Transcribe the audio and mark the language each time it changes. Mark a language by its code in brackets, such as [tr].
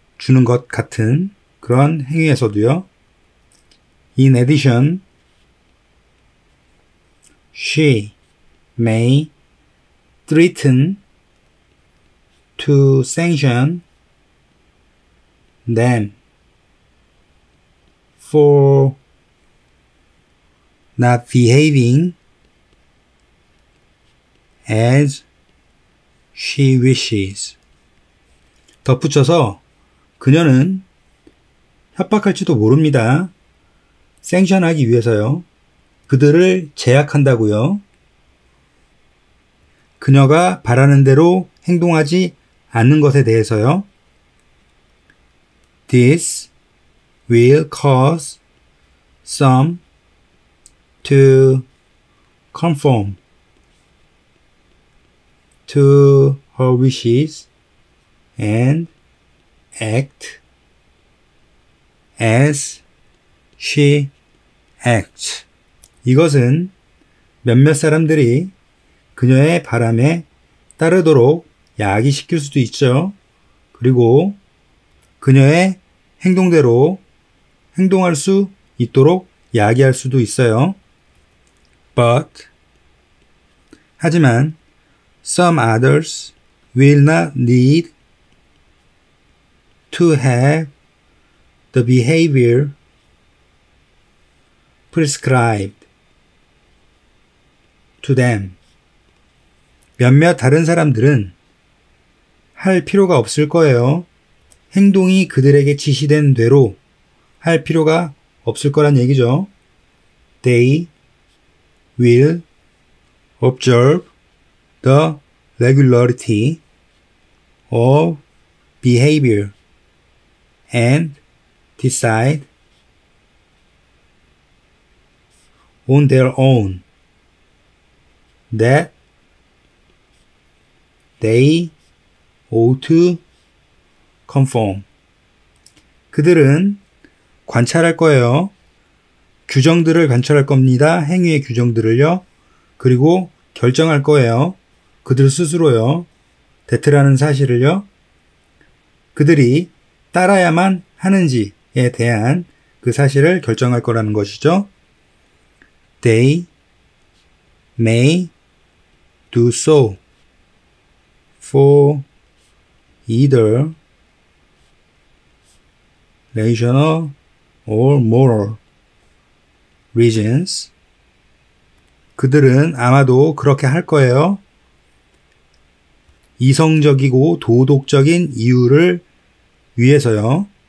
[ko] 주는 것 같은 그런 행위에서도요. [en] In addition, she may threaten to sanction them for not behaving as she wishes. [ko] 덧붙여서 그녀는 협박할지도 모릅니다. 생션하기 위해서요. 그들을 제약한다고요. 그녀가 바라는 대로 행동하지 않는 것에 대해서요. [en] This will cause some to conform to her wishes and act as she acts. [ko] 이것은 몇몇 사람들이 그녀의 바람에 따르도록 야기시킬 수도 있죠. 그리고 그녀의 행동대로 행동할 수 있도록 야기할 수도 있어요. [en] But [ko] 하지만 [en] some others will not need to have the behavior prescribed to them. [ko] 몇몇 다른 사람들은 할 필요가 없을 거예요. 행동이 그들에게 지시된 대로 할 필요가 없을 거란 얘기죠. [en] They will observe the regularity of behavior and decide on their own that they ought to conform. [ko] 그들은 관찰할 거예요. 규정들을 관찰할 겁니다. 행위의 규정들을요. 그리고 결정할 거예요. 그들 스스로요. 데트라는 사실을요. 그들이 따라야만 하는지에 대한 그 사실을 결정할 거라는 것이죠. [en] They may do so for either rational or moral reasons. [ko] 그들은 아마도 그렇게 할 거예요. 이성적이고 도덕적인 이유를 위해서요.